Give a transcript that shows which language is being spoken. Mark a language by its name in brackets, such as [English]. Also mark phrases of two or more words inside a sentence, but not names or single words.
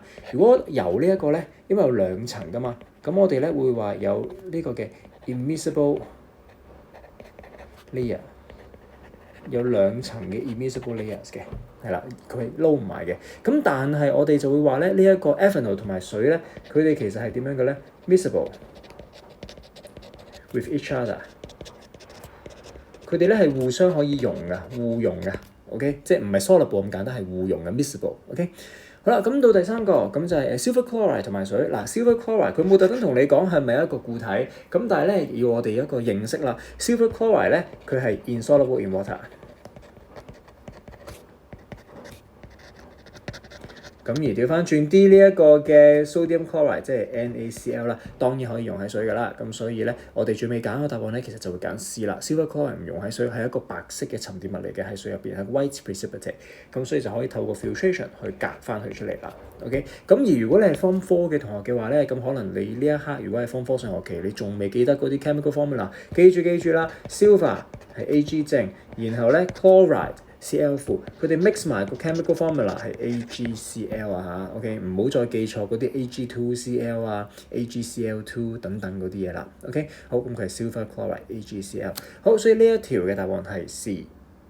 [Cantonese] 如果油呢一個咧，因為有兩層㗎嘛，咁我哋咧會話有呢個嘅 [English] immiscible layer， [Cantonese] 有兩層嘅 [English] immiscible layers [Cantonese] 嘅，係啦，佢係撈唔埋嘅。咁但係我哋就會話咧，呢一個 ethanol 同埋水咧，佢哋其實係點樣嘅咧 ？ [English] miscible with each other。 [Cantonese] 佢哋咧係互相可以溶噶，互溶噶 ，OK， 即係唔係 soluble 咁簡單，係互溶嘅 miscible，OK。好啦，咁到第三個，咁就係 [English] silver chloride [Cantonese] 同埋水。嗱 [English] silver chloride [Cantonese] 佢冇特登同你講係咪一個固體，咁但係咧要我哋一個認識啦。 [English] silver chloride [Cantonese] 咧佢係 [English] insoluble in water。 [Cantonese] 咁而調翻轉 D 呢一個嘅 [English] sodium chloride [Cantonese] 即係 NaCl 啦，當然可以溶喺水㗎啦。咁所以咧，我哋最尾揀個答案咧，其實就會揀 C 啦。 [English] silver chloride [Cantonese] 唔溶喺水，係一個白色嘅沉澱物嚟嘅，喺水入邊係 [English] white precipitate。 [Cantonese] 咁所以就可以透過 filtration 去隔翻佢出嚟啦。OK。咁而如果你係 Form 4嘅同學嘅話咧，咁可能你呢一刻如果係 Form 4上學期，你仲未記得嗰啲 [English] chemical formula， [Cantonese] 記住啦 ，silver 係 Ag 正，然後咧 chloride。Cl4， 佢哋 mix 埋個 [English] chemical formula [Cantonese] 係 AgCl 啊嚇 ，OK， 唔好再記錯嗰啲 Ag2Cl 啊、AgCl2 等等嗰啲嘢啦，OK， 好，咁佢係 [English] silver chloride AgCl， [Cantonese] 好，所以呢一條嘅答案係 C。